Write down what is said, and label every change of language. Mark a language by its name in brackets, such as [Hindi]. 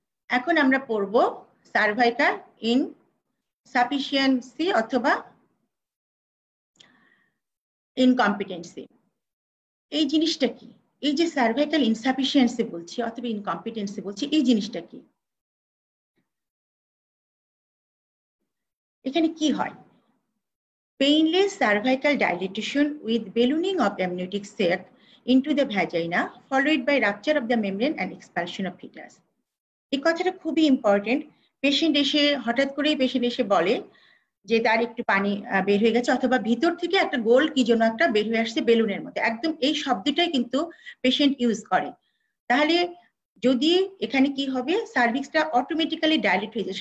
[Bangla] এখন আমরা পড়ব সার্ভাইকাল ইনসাফিসিয়েন্সি অথবা ইনকম্পিটেন্সি। এই জিনিসটা কি, এই যে সার্ভাইকাল ইনসাফিসিয়েন্সি বলছি অথবা ইনকম্পিটেন্সি বলছি, এই জিনিসটা কি, এখানে কি হয়? [English] Painless cervical dilatation with ballooning of amniotic sac into the vagina followed by rupture of the membrane and expulsion of fetus. [Bangla] এই কথাটা খুবই ইম্পর্টেন্ট। পেশেন্ট এসে হঠাৎ করেই পেশেন্ট এসে বলে যে তার একটু পানি বের হয়ে গেছে, অথবা ভিতর থেকে একটা গোল কি যেন একটা বের হয়ে আসছে বেলুনের মতো, একদম এই শব্দটাই কিন্তু পেশেন্ট ইউজ করে। তাহলে যদি এখানে কি হবে, সার্ভিক্সটা অটোমেটিক্যালি ডাইলেট হয়ে যায়।